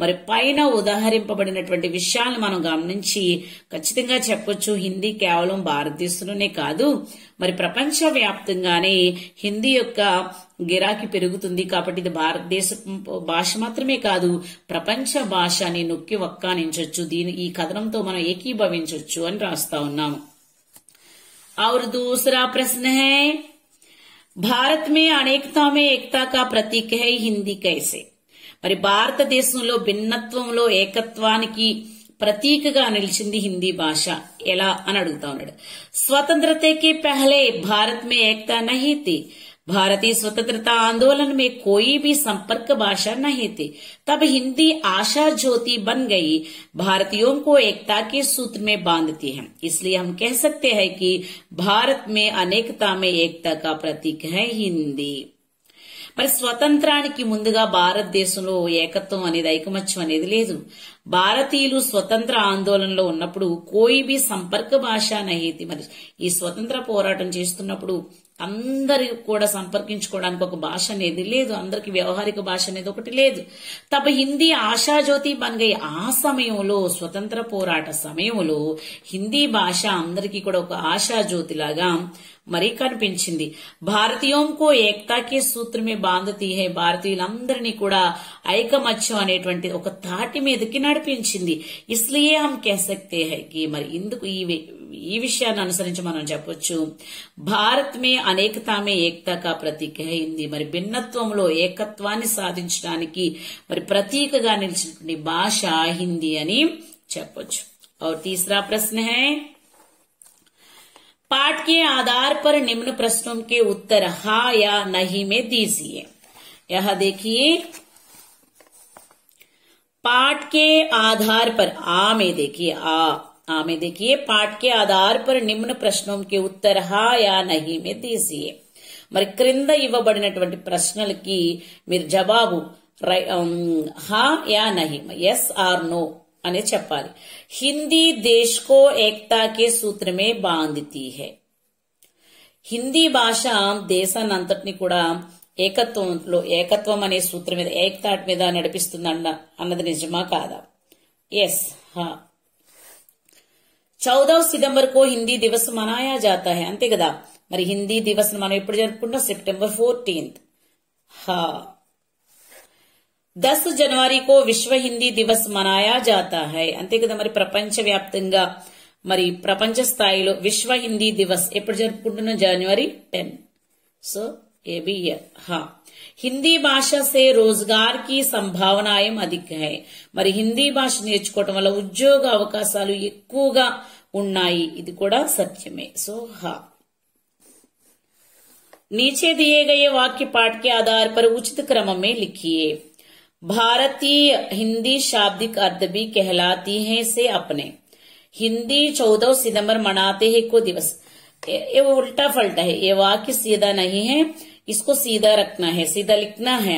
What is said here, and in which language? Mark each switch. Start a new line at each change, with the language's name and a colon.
Telugu: పైన ఉదాహరింపబడినటువంటి విషయాలను మనం గమనించి ఖచ్చితంగా చెప్పొచ్చు, హిందీ కేవలం భారతదేశంలోనే కాదు, ప్రపంచ వ్యాప్తంగానే హిందీ యొక్క గిరాకీ పెరుగుతుంది. కాబట్టి ఇది భారతదేశ భాష మాత్రమే కాదు, ప్రపంచ భాష అని నొక్కి వక్కానించొచ్చు. ఈ కథనంతో మనం ఏకీభవించొచ్చు అని రాస్తా ఉన్నాము.
Hindi: और दूसरा प्रश्न है, भारत में अनेकता में एकता का प्रतीक है हिंदी कैसे?
Telugu: భారతదేశంలో భిన్నత్వంలో ఏకత్వానికి ప్రతీకగా నిలిచింది హిందీ భాష ఎలా అని అడుగుతా ఉన్నాడు.
Hindi: स्वतंत्रता के पहले भारत में एकता नहीं थी. भारतीय स्वतंत्रता आंदोलन में कोई भी संपर्क भाषा नहीं थी. तब हिंदी आशा ज्योति बन गई, भारतीयों को एकता के सूत्र में बांधती है. इसलिए हम कह सकते हैं कि भारत में अनेकता में एकता का प्रतीक है हिंदी.
Telugu: స్వతంత్రానికి ముందుగా భారతదేశంలో ఏకత్వం అనేది, ఐకమత్యం అనేది లేదు. భారతీయులు స్వతంత్ర ఆందోళనలో ఉన్నప్పుడు
Hindi: కోయి బి సంపర్క భాష నహీతి.
Telugu: ఈ స్వతంత్ర పోరాటం చేస్తున్నప్పుడు అందరి కూడా సంపర్కించుకోవడానికి ఒక భాష అనేది లేదు, అందరికి వ్యవహారిక భాష అనేది ఒకటి లేదు. తప్ప
Hindi: హిందీ ఆశాజ్యోతి బన్ గయి.
Telugu: ఆ సమయంలో స్వతంత్ర పోరాట సమయంలో హిందీ భాష అందరికీ కూడా ఒక ఆశాజ్యోతి లాగా మరి కనిపించింది.
Hindi: భారతీయోంకో ఏకతాకే సూత్రమే బాంధతీ హై.
Telugu: భారతీయులందరినీ కూడా ఐకమత్యం అనేటువంటి ఒక తాటి మీదకి నడిపించింది.
Hindi: ఇస్లియే హం కహ్ సక్తే హై కి,
Telugu: మరి ఇందుకు ఈ విషయాన్ని అనుసరించి మనం చెప్పొచ్చు,
Hindi: భారత్ మే అనేకతా మే ఏకతా కా ప్రతీక హై హిందీ.
Telugu: మరి భిన్నత్వంలో ఏకత్వాన్ని సాధించడానికి మరి ప్రతీకగా నిలిచినటువంటి భాష హిందీ అని చెప్పొచ్చు.
Hindi: और तीसरा प्रश्न है, पाठ के आधार पर निम्न प्रश्नों के उत्तर हाँ या नहीं में दीजिए। यह देखिए, पाठ के आधार पर आ में देखिए, आ में देखिए, पाठ के आधार पर निम्न प्रश्नों के उत्तर हाँ या नहीं में दीजिए.
Telugu: మరి క్రింద ఇవ్వబడినటువంటి ప్రశ్నలకి మీరు జవాబు
Hindi: హా yeah Nahi,
English: yes or no
Telugu: అనే చెప్పాలి.
Hindi: హిందీ దేశ్ కో ఏకతా కే సూత్ర మే బాంధతీ హై.
Telugu: హిందీ భాష దేశాన్ని అంతటిని కూడా ఏకత్వం అనే సూత్రం మీద, ఏకతాట్ మీద నడిపిస్తుంది అన్నది నిజమా కాదా? ఎస్, హా.
Hindi: 14 सितंबर को हिंदी दिवस मनाया जाता है,
Telugu: అంతే కదా. మరి హిందీ దివస్ మనం ఎప్పుడు జరుపుకుంటాం? సెప్టెంబర్ 14. హా.
Hindi: 10 जनवरी को విశ్వ హిందీ దివస్ మనాయా జాతా హై,
Telugu: అంతే కదా. మరి ప్రపంచ వ్యాప్తంగా మరి ప్రపంచ స్థాయిలో విశ్వ హిందీ దివస్ ఎప్పుడు జరుపుకుంటున్నాం? జనవరి 10.
Hindi: సో ఏ బి హా. హిందీ భాష సే రోజ్గార్ కి సంభావనాయం అధిక హై.
Telugu: మరి హిందీ భాష నేర్చుకోవటం వల్ల ఉద్యోగ అవకాశాలు ఎక్కువగా ఉన్నాయి, ఇది కూడా సత్యమే. సో హా.
Hindi: नीचे दिए गए वाक्य पाठ के आधार पर उचित क्रम में लिखिए. भारतीय हिंदी शाब्दिक अर्थ भी कहलाती है से अपने. हिंदी 14 सितंबर मनाते हैं को दिवस, ये उल्टा फल्टा है, ये वाक्य सीधा नहीं है, इसको सीधा रखना है, सीधा लिखना है.